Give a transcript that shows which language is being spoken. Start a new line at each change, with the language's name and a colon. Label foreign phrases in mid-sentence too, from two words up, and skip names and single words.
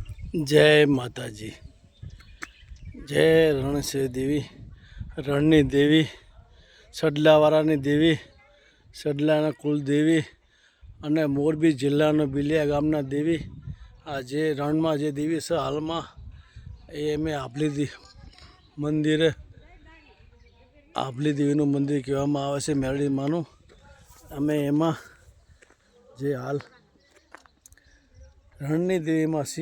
Gujarati: જય માતાજી। જય રણશેવ દેવી, રણની દેવી, સડલાવાળાની દેવી, સડલાના કુળદેવી અને મોરબી જિલ્લાનો બિલિયા ગામના દેવી આ જે રણમાં જે દેવી છે હાલમાં એ અમે આભલી મંદિરે આભલી દેવીનું મંદિર કહેવામાં આવે છે મેરડી માનું। અમે એમાં જે હાલ રણની દેવીમાં છીએ।